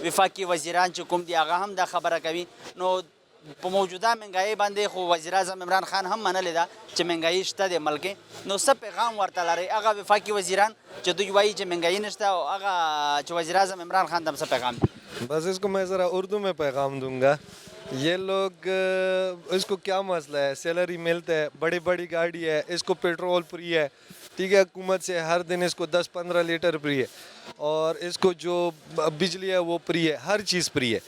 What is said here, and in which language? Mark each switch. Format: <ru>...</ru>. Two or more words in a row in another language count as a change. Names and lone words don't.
<ps>وفاقي وزیران چې کوم دي هغه هم دا خبره کوي. نو په موجوده مهنګایي باندې خو وزیر اعظم عمران خان هم منلې ده چې مهنګایي شته د ملک کې، نو څه پیغام ورته لرئ هغه وفاقي وزیران چې دوی وایي چې مهنګایي نشته، او هغه چې وزیر اعظم عمران خان ته څه پیغام دی؟</ps> <ur>بس اس کو میں ذرا اردو میں پیغام دوں گا. یہ لوگ اس کو کیا مسئلہ ہے، سیلری ملتا ہے، بڑی بڑی گاڑی ہے، اس کو پیٹرول فری ہے، ٹھیک ہے، حکومت سے ہر دن اس کو 10-15 لیٹر فری ہے، اور اس کو جو بجلی ہے وہ فری ہے، ہر چیز فری ہے.</ur>